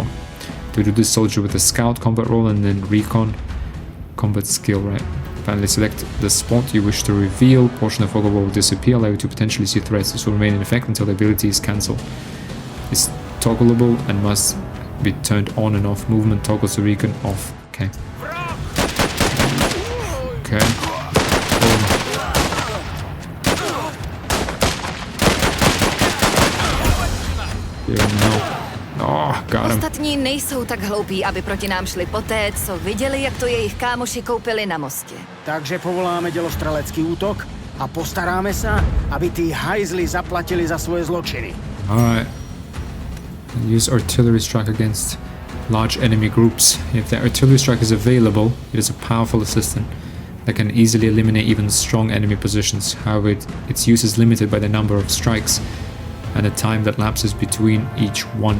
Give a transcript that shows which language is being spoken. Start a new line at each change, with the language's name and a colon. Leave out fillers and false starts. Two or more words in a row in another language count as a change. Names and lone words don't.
English: To do this, soldier with a scout combat role and then recon combat skill, right? Finally select the spot you wish to reveal. Portion of fog of war will disappear, allow you to potentially see threats. This will remain in effect until the ability is cancelled. It's toggleable and must be turned on and off. Movement toggles the recon off. Okay. Okay.
Czech: Ostatní nejsou tak hloupí, aby proti nám šli poté, co viděli, jak to jejich kámoši koupili na mostě.
Slovak: Takže povoláme dělostrelecký útok a postaráme sa, aby tí hajzli zaplatili za svoje zločiny.
English: Alright. Use artillery strike against large enemy groups. If the artillery strike is available, it is a powerful assistant that can easily eliminate even strong enemy positions. However, its use is limited by the number of strikes and the time that lapses between each one.